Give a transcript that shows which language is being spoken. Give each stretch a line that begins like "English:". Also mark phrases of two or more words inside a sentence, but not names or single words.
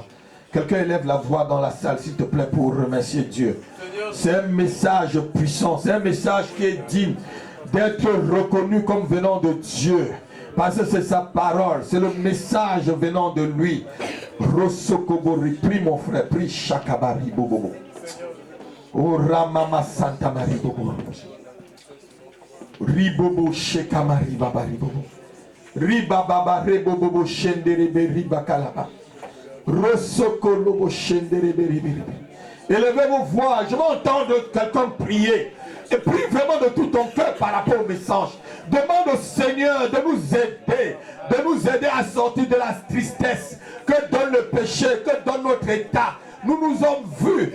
French: Quelqu'un élève la voix dans la salle, s'il te plaît, pour remercier Dieu. C'est un message puissant. C'est un message qui est digne d'être reconnu comme venant de Dieu. Parce que c'est sa parole, c'est le message venant de lui. Rosokobori, prie mon frère, prie Shakabari Bobo. O Ramama Santa Marie Bobo. Ribobo Shekamari Babari Bobo. Ribababa Rebobo Shenderebe Ribakalaba. Rosokolobo Shenderebe Ribibi. Élevez vos voix, je vais entendre quelqu'un prier. Et prie vraiment de tout ton cœur par rapport au message. Demande au Seigneur de nous aider à sortir de la tristesse que donne le péché, que donne notre état. Nous nous sommes vus.